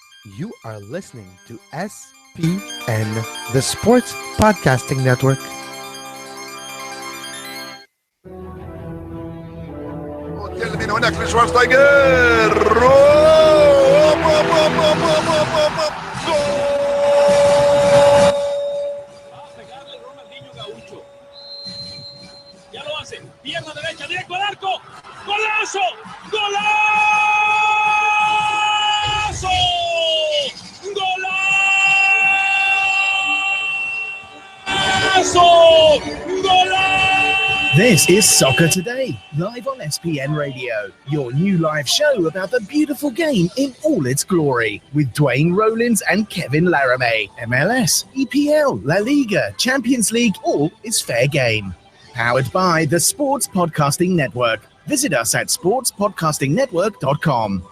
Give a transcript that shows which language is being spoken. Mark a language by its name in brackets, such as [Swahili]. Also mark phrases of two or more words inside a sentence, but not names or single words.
[English] You are listening to SPN, the Sports Podcasting Network. من هناك لشوارزنيجر أوب، أوب، أوب، أوب، أوب، أوب، أوب، أوب. [Spanish] ¡Gol! Va a pegarle Ronaldinho Gaucho. Ya lo hace. Pierna derecha, directo al arco. ¡Golazo! ¡Golazo! ¡Golazo! ¡Golazo! [English] This is Soccer Today, live on SPN Radio, your new live show about the beautiful game in all its glory, with Duane, Rollins and Kevin Laramee. MLS, EPL, La Liga, Champions League, all is fair game. Powered by the Sports Podcasting Network. Visit us at sportspodcastingnetwork.com.